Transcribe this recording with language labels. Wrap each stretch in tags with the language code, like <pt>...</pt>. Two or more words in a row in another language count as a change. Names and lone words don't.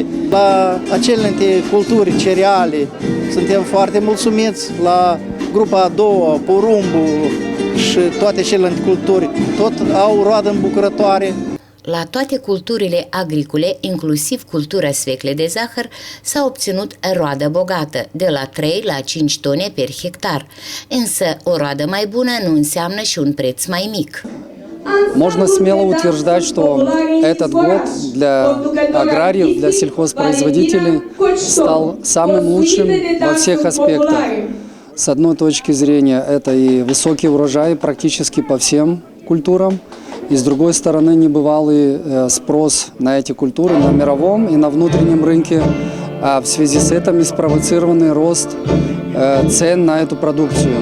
<ro>La acelente culturi cereale suntem foarte mulțumiți, la grupa a doua, porumbul și toate celelalte culturi, tot au roadă îmbucurătoare. La toate culturile agricole, inclusiv cultura sfecle de zahăr, s-a obținut roadă bogată, de la 3 la 5 tone per hectar. Însă, o roadă mai bună nu înseamnă și un preț mai mic.</ro> <ru>Можно смело утверждать, что этот год для аграриев, для сельхозпроизводителей стал самым лучшим во всех аспектах. С одной точки зрения, это и высокий урожай практически по всем культурам, и с другой стороны, небывалый спрос на эти культуры на мировом и на внутреннем рынке, а в связи с этим и спровоцированный рост цен на эту продукцию.</ru>